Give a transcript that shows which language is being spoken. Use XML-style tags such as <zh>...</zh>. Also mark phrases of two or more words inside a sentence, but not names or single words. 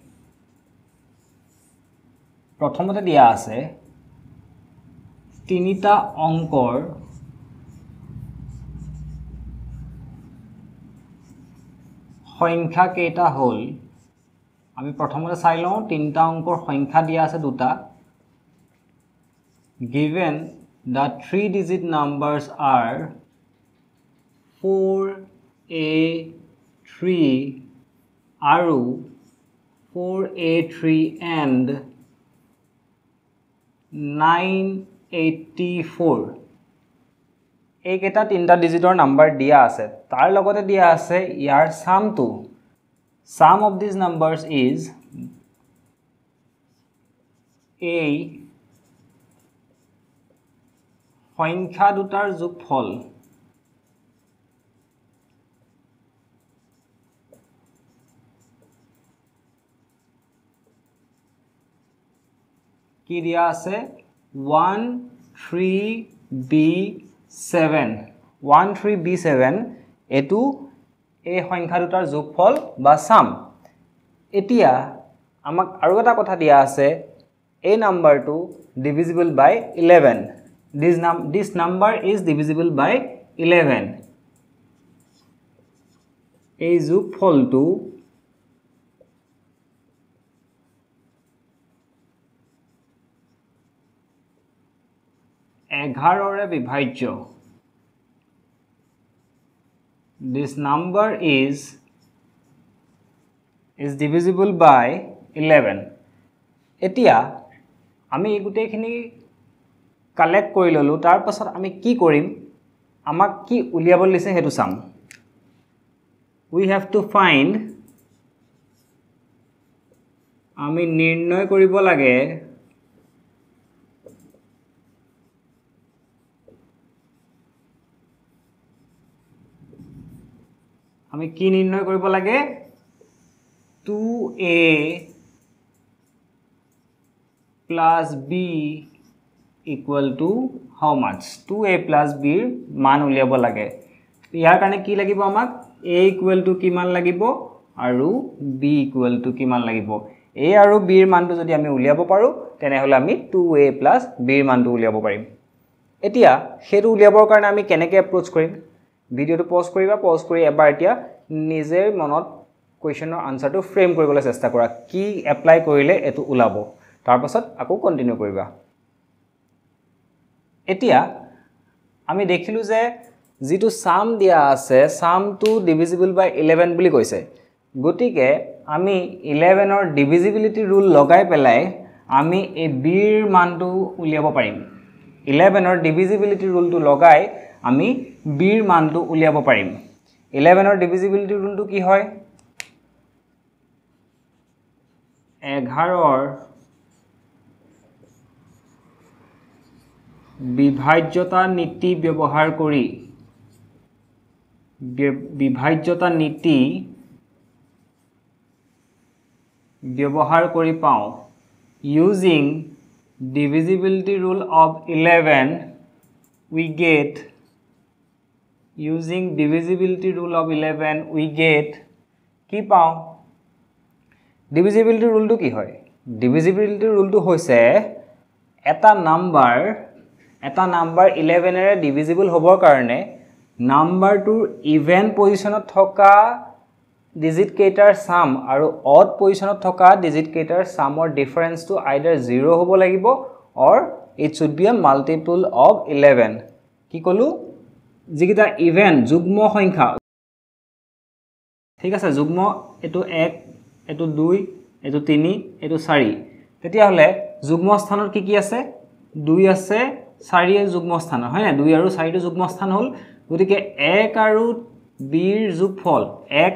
<as>প্ৰথমতে দিয়া আছে তিনিটা অংকৰ সংখ্যা কেইটা হল আমি প্ৰথমতে চাই লওঁ তিনিটা অংকৰ সংখ্যা দিয়া আছে দুটা</as> <en>given the 3-digit numbers are 4a3 আৰু 4a3 and</en> <as>984 এইকেইটা তিনিটা ডিজিটৰ নাম্বাৰ দিয়া আছে তাৰ লগতে দিয়া আছে ইয়াৰ সামটো</as> <en>sum of these numbers is a</en> <as>সংখ্যা দুটাৰ যোগফল কি দিয়া আছে 13b7 এটো এই সংখ্যা দুটাৰ যোগফল বা সাম এতিয়া আমাক আৰু এটা কথা দিয়া আছে এই নাম্বাৰটো</as> <en>divisible by 11 this number is divisible by 11</en> <as>এই যোগফলটো 11 ৰে বিভাজ্য</as> <en>This number is divisible by 11.</en> <as>এতিয়া আমি গুটেখিনি কালেক্ট কৰি ললো তাৰ পাছত আমি কি কৰিম আমাক কি উলিয়াব লিছে হেতু চাম</as> <en>We have to find</en> <as>আমি নিৰ্ণয় কৰিব লাগে আমি কি নিৰ্ণয় কৰিব লাগে</as> <en>2a plus b equal to how much 2a plus b</en> <as>ৰ মান উলিয়াব লাগে ইয়াৰ কাৰণে কি লাগিব আমাক a</as> <en>equal to</en> <as>কিমান লাগিব আৰু</as> <en>b equal to</en> <as>কিমান লাগিব a আৰু b ৰ মানটো যদি আমি উলিয়াব পাৰো তেনেহলে আমি</as> <en>2a plus b</en> <as>ৰ মানটো উলিয়াব পাৰিম এতিয়া হেতু উলিয়াবৰ কাৰণে আমি কেনেকৈ এপ্ৰোচ কৰিম ভিডিওটো পজ কৰিবা পজ কৰি এবাৰ এতিয়া নিজে মনত কোৱেশ্চনৰ আনসাৰটো ফ্ৰেম কৰিবলৈ চেষ্টা কৰা কি এপ্লাই কৰিলে এটো ওলাব তাৰ পাছত আকৌ কন্টিনিউ কৰিবা এতিয়া আমি দেখিলো যে যেটো সাম দিয়া আছে সামটো</as> <en>divisible by 11</en> <as>বুলি কৈছে গতিকে আমি 11 ৰ</as> <en>divisibility rule</en> <as>লগাই পেলাই আমি এই b ৰ মানটো উলিয়াব পাৰিম 11 ৰ divisibility rule টো লগাই আমি b ৰ মানটো উলিয়াব পাৰিম 11 ৰ</as> <en>divisibility rule</en> <as>টো কি হয় 11 ৰ বিভাজ্যতা নীতি ব্যৱহাৰ কৰি পাও using</as> <en>divisibility rule of 11 we get using divisibility rule of 11 we get</en> <as>কি পাও</as> <en>divisibility rule to</en> <as>কি হয়</as> <en>divisibility rule to</en> <as>হৈছে এটা নাম্বার 11 এৰে divisible হবৰ কাৰণে নাম্বাৰটোৰ ইভেন পজিশনত থকা digit কেইটাৰ sum আৰু odd পজিশনত থকা digit কেইটাৰ</as> <en>sumৰ difference to either 0</en> <as>হ'ব লাগিব</as> <en>or it should be a multiple of 11</en> <as>কি কলো যিকিটা ইভেন যুগ্ম সংখ্যা ঠিক আছে যুগ্ম এটো 1 এটো 2 এটো 3 এটো 4 তেতিয়া হলে যুগ্ম স্থানৰ কি কি আছে 2 আছে 4 এর যুগ্ম স্থান হয় না 2 আৰু 4 টো যুগ্ম স্থান হল গতিকে 1 আৰু b ৰ যোগফল 1</as>